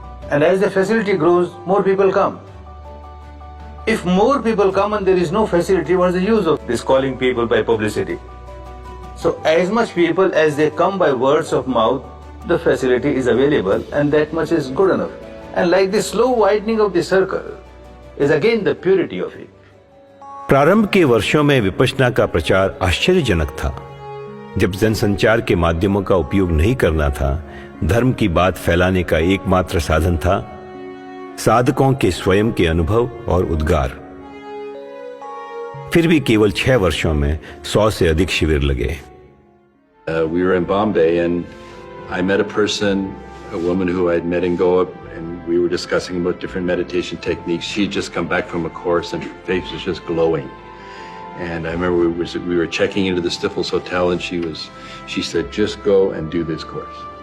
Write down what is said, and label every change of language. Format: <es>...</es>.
<en>And as the facility grows, more people come. If more people come and there is no facility, what is the use of this calling people by publicity? So as much people as they come by words of mouth, the facility is available and that much is good enough. And like the slow widening of the circle is again the purity of it.</en> <hi>प्रारंभ के वर्षों में विपश्यना का प्रचार आश्चर्यजनक था। जब जनसंचार के माध्यमों का उपयोग नहीं करना था, धर्म की बात फैलाने का एकमात्र साधन था साधकों के स्वयं के अनुभव और उद्गार। फिर भी केवल 6 वर्षों में 100 से अधिक शिविर लगे।</hi> <en>We were in Bombay and I met a person, a woman who I'd met in Goa, and we were discussing about different meditation techniques. She'd just come back from a course and her face was just glowing. And I remember we were checking into the Stifels Hotel and she said, just go and do this course.</en>